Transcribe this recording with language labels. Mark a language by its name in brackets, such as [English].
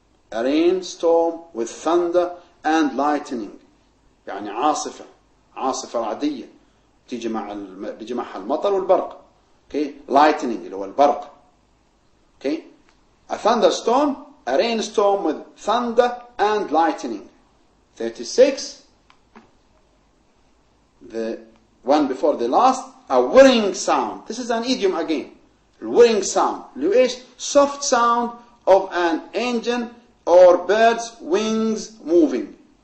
[English] A rainstorm with thunder and lightning. [Arabic] يعني عاصفة رعدية بيجي معها المطر والبرق. [English] Okay? [Arabic] Lightning اللي هو البرق. [English] Okay? A thunderstorm, a rainstorm with thunder and lightning. 36, the one before the last, a whirring sound. This is an idiom again. Whirring sound. [Arabic] اللي هو إيش؟ [English] Soft sound of an engine or bird's wings moving.